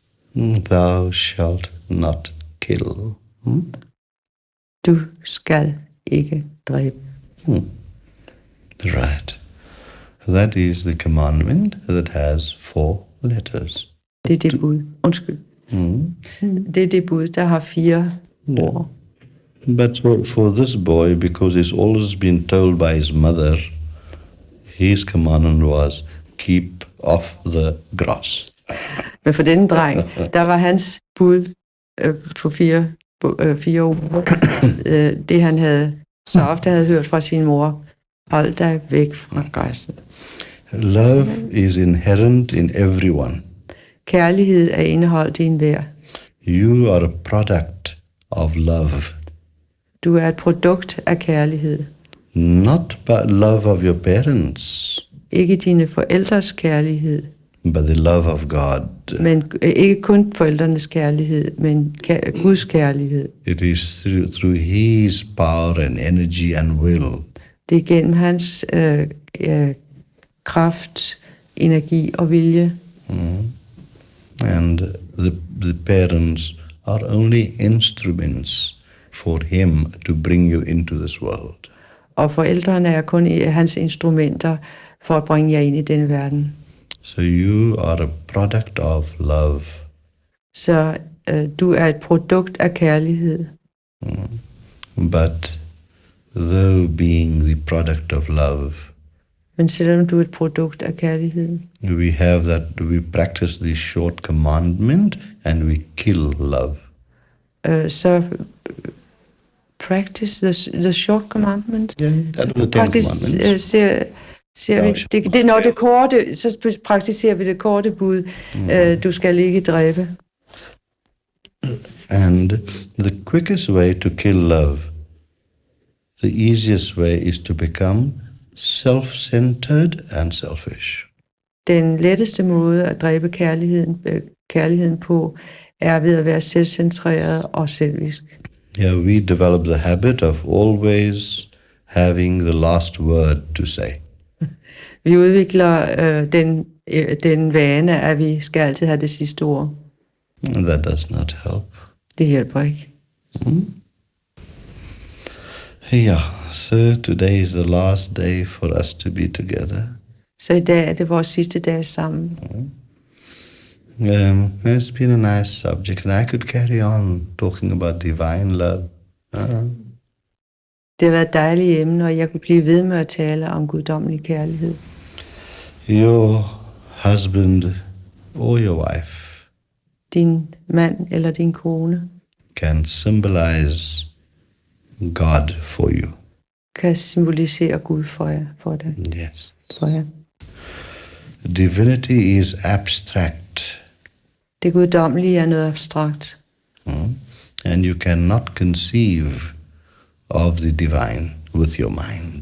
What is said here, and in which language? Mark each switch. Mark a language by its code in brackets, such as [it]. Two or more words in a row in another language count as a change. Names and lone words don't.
[en] Thou shalt not kill. [da] Du skal ikke dræbe. [en] Right. That is the commandment that has 4 letters. [da] Det er det bud. Undskyld. Det er det bud, der har 4 ord. [en] But for this boy, because he's always been told by his mother, his commandment was, keep off the grass. [da] Men for denne dreng, der var hans bud på 4 ord. Det han havde så ofte havde hørt fra sin mor. Hold dig væk fra græsset. [en] Love is inherent in everyone. [da] Kærlighed er indeholdt i enhver. [en] You are a product of love. [da] Du er et produkt af kærlighed. [en] Not but love of your parents, [da] Ikke dine forældres kærlighed, [en] but the love of God. [da] men ikke kun forældrenes kærlighed, men Guds kærlighed. [en] It is through His power and energy and will. [da] Det er gennem hans kraft, energi og vilje. [en] And the parents are only instruments for Him to bring you into this world. [da] Og forældrene er kun hans instrumenter for at bringe jer ind i den verden. [en] So you are a product of love. [da] Så du er et produkt af kærlighed. [en] But though being the product of love, [da] Men selvom du er et produkt af kærlighed, [en] we practice the short commandment and we kill love. så practice the short commandment. Yeah, that was the 10 commandments. [da] Ser vi det korte, så praktiserer vi det korte bud. Du skal ikke dræbe. [en] And the quickest way to kill love, the easiest way is to become self-centered and selfish. [da] Den letteste måde at dræbe kærligheden på, er ved at være selvcentreret og selvisk. [en] Yeah, we develop the habit of always having the last word to say. [da] Vi udvikler den vane, at vi skal altid have det sidste ord. [en] And that does not help. [da] Det hjælper ikke. [en] Yeah, so today is the last day for us to be together. [da] Så i dag er det vores sidste dag sammen. [en] It's been a nice subject, and I could carry on talking about divine love. [da] Det har været et dejligt emne, og jeg kunne blive ved med at tale om guddommelig kærlighed. [en] Your husband or your wife [da] Din mand eller din kone [en] can symbolize God for you. [da] kan symbolisere Gud for dig. [en] Yes. [da] For jer. [en] Divinity is abstract, [da] Det guddommelige er noget abstrakt, [en] and you cannot conceive of the divine with your mind.